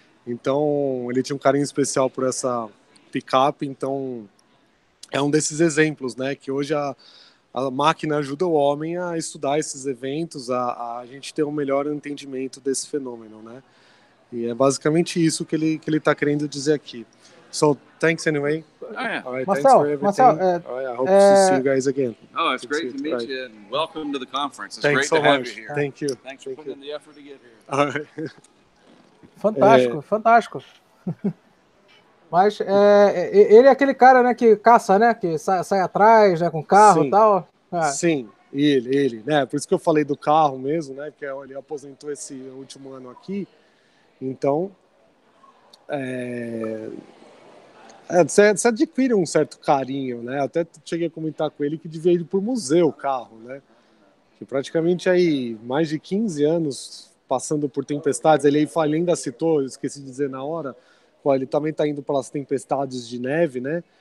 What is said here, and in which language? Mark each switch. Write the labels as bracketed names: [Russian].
[Portuguese] Então ele tinha um carinho especial por essa picape, então é um desses exemplos, né? Que hoje a máquina ajuda o homem a estudar esses eventos, a gente ter um melhor entendimento desse fenômeno, né? E é basicamente isso que ele está querendo dizer aqui. [English] So, thanks anyway. Oh, yeah. All right, Marcel, thanks for everything. I hope to see you guys again. Oh, it's great to meet you, and welcome to the conference. It's Thanks so to have much. you here. Thank you. Thanks for putting in the effort to get here. All right. [Portuguese] Fantástico, fantástico. Mas ele é aquele cara, né, que caça, né, que sai atrás, né, com carro e tal. Sim, ele, né, por isso que eu falei do carro mesmo, né, porque ele aposentou esse último ano aqui, então você adquire um certo carinho, né, até cheguei a comentar com ele que devia ir pro museu o carro, né, que praticamente aí mais de 15 anos passando por tempestades, ele ainda citou, eu esqueci de dizer na hora, ele também está indo para as tempestades de neve, né?